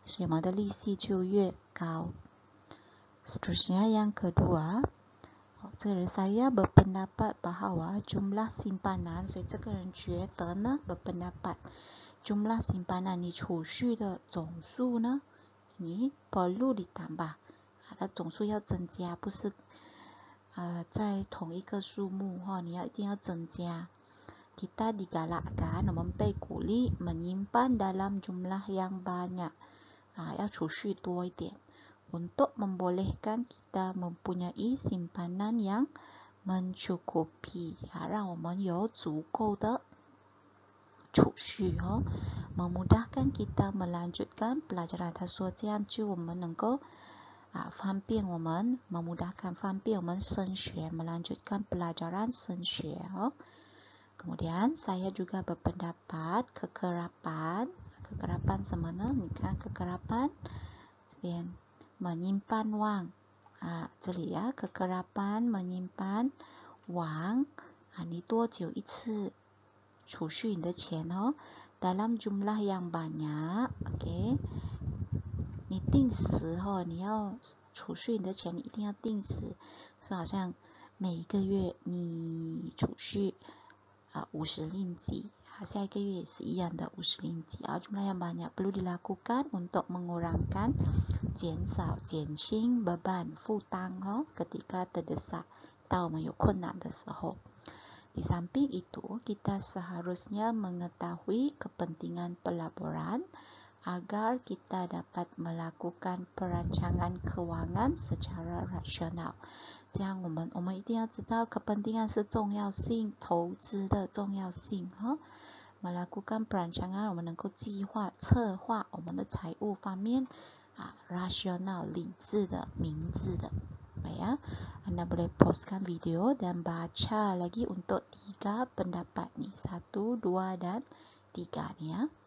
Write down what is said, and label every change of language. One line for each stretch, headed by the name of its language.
Chinese: 所以我们的利息就越高。
Malay: Seterusnya yang kedua,
Chinese: 这个人
Malay: saya berpendapat bahawa jumlah simpanan
Chinese: 所以这个人觉得呢
Malay: berpendapat jumlah simpanan
Chinese: 你储蓄的总数呢
Malay: sini perlu ditambah
Chinese: 它总数要增加不是在同一个数目你一定要增加
Malay: kita digalakkan,
Chinese: 我们被鼓励
Malay: menyimpan dalam jumlah yang banyak.
Chinese: 要储蓄多一点
Malay: untuk membolehkan kita mempunyai simpanan yang mencukupi.
Chinese: 让我们有足够的储蓄
Malay: memudahkan kita melanjutkan pelajaran.
Chinese: 他说这样就我们能够方便我们 memudahkan 方便我们升学 melanjutkan pelajaran 升学
Malay: Kemudian saya juga berpendapat kekerapan
Chinese: 什么呢？
Malay: 你看kekerapan 这边 menyimpan wang 这里kekerapan menyimpan wang
Chinese: 你多久一次储蓄你的钱
Malay: dalam jumlah yang banyak OK
Chinese: 你定时你要储蓄你的钱你一定要定时是好像每一个月你储蓄
Malay: 50令吉
Chinese: 下一个月也是一样的50令吉
Malay: jumlah yang banyak perlu dilakukan untuk mengurangkan 减少减轻 beban 负担ketika terdesak
Chinese: 当我们有困难的时候
Malay: Di samping itu, kita seharusnya mengetahui kepentingan pelaburan agar kita dapat melakukan perancangan keuangan secara rasional.
Chinese: 这样我们一定要知道
Malay: kepentingan 是重要性 投资的重要性 melakukan perancangan
Chinese: 我们能够计划策划我们的财务方面
Malay: rasional 理智的明智的 ya Anda boleh pauskan video dan baca lagi untuk 3 pendapat nih 1, 2 dan 3 nih ya.